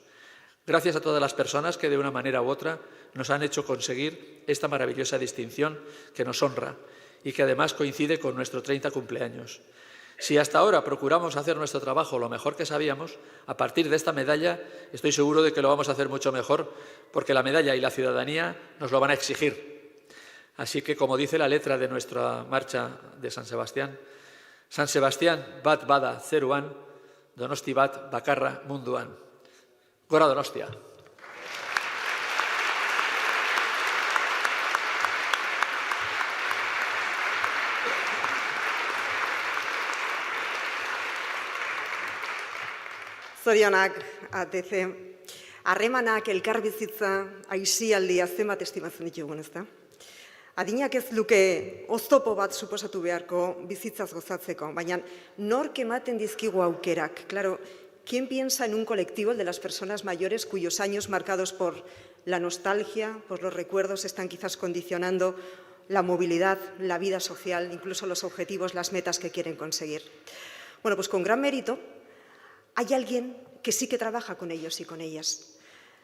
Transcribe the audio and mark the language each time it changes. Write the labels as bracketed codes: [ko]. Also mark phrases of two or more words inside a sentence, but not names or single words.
[es] Gracias a todas las personas que de una manera u otra nos han hecho conseguir esta maravillosa distinción que nos honra y que además coincide con nuestro 30 cumpleaños. Si hasta ahora procuramos hacer nuestro trabajo lo mejor que sabíamos, a partir de esta medalla estoy seguro de que lo vamos a hacer mucho mejor, porque la medalla y la ciudadanía nos lo van a exigir. Así que, como dice la letra de nuestra marcha de San Sebastián, [eu] bat bada zeruan, Donosti bat bakarra munduan. Gora Donostia. Zorionak ATC. Harremanak, elkarbizitza, aisialdia zenbat estimatzen ditugun, ezta? Adinak ez luke oztopo bat suposatu beharko bizitzaz gozatzeko, baina nork ematen dizkigu aukerak. [es] Claro, ¿quién piensa en un colectivo, el de las personas mayores, cuyos años marcados por la nostalgia, por los recuerdos, están quizás condicionando la movilidad, la vida social, incluso los objetivos, las metas que quieren conseguir? Bueno, pues con gran mérito hay alguien que sí que trabaja con ellos y con ellas.